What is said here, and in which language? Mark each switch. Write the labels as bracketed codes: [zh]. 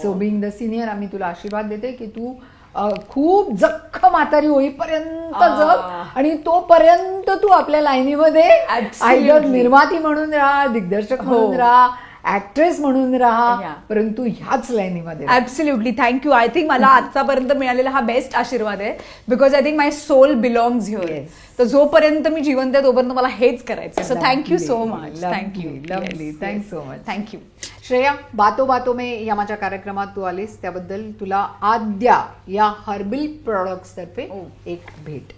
[en] so being the senior [mr] आम्ही तुला आशीर्वाद देते की तू खूप जख्ख म्हातारी होईपर्यंत जग, आणि तोपर्यंत तू आपल्या लाईनीमध्ये आयदर निर्माती म्हणून राहा, दिग्दर्शक म्हणून राहा, ऍक्ट्रेस म्हणून राहा, परंतु ह्याच लाईनीमध्ये. [en] Absolutely. Thank you. I think [mr] मला आतापर्यंत मिळालेला हा बेस्ट आशीर्वाद आहे. [en] Because I think my soul belongs here. [mr] तर जोपर्यंत मी जिवंत आहे तोपर्यंत मला हेच करायचं. [en] So thank you so much. Thank you. Lovely. Thanks so much. Thank you. [mr] Shreya, बातो बातो में या माझ्या कार्यक्रमात तू आलीस त्याबद्दल तुला आद्या या हर्बल प्रोडक्ट्स तर्फे एक भेट.